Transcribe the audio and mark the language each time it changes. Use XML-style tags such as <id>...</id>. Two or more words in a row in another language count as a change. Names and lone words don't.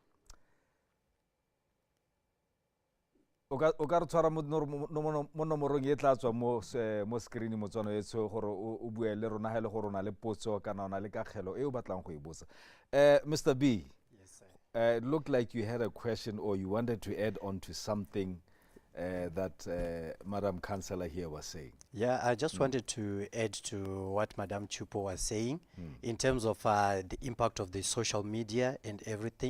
<tn>o ka re tshwara mo nomorong e tla tswa mo screen motswana etso gore o bue le rona ha ile gore o na le potso kana o na le kagelo e o batlang go e botsa.</tn> <en>Mr. B, yes, sir. It looked like you had a question or you wanted to add on to something that Madam Councillor here was saying. Yeah, I just wanted to add to what Madam Chipo was saying in terms of the impact of the social media and everything.</en>